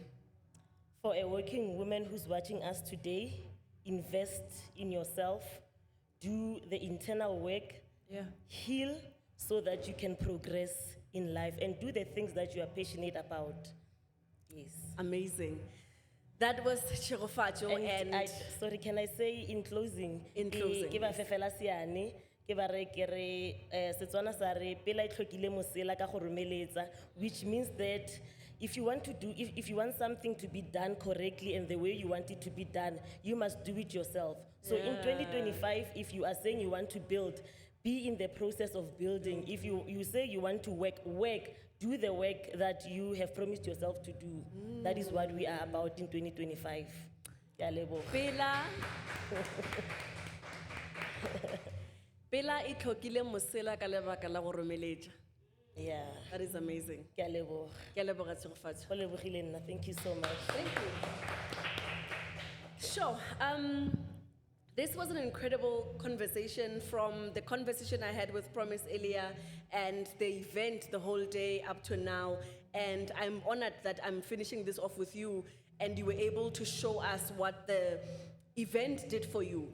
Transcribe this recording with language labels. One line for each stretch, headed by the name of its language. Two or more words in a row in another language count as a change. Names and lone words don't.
English: For a working woman who's watching us today, invest in yourself, do the internal work, heal so that you can progress in life, and do the things that you are passionate about. Yes. Amazing. That was Tsirofatso, and sorry, can I say in closing? In closing,
Tswana: Ke ba fefela siane, ke ba re ke re Setswana sa re pela e tlhokile mosela ka go romeletsa,
English: which means that if you want to do, if you want something to be done correctly and the way you want it to be done, you must do it yourself. So in 2025, if you are saying you want to build, be in the process of building. If you say you want to work, do the work that you have promised yourself to do. That is what we are about in 2025.
Tswana: Ya lebo. Pela e tlhokile mosela ka lebaka la go romeletsa.
English: Yeah. That is amazing.
Tswana: Ke a leboga. Ke a leboga, Tsirofatso. Go lebogile nna.
English: Thank you so much. Thank you. Sure. This was an incredible conversation, from the conversation I had with Promise earlier and the event the whole day up to now. And I'm honored that I'm finishing this off with you and you were able to show us what the event did for you.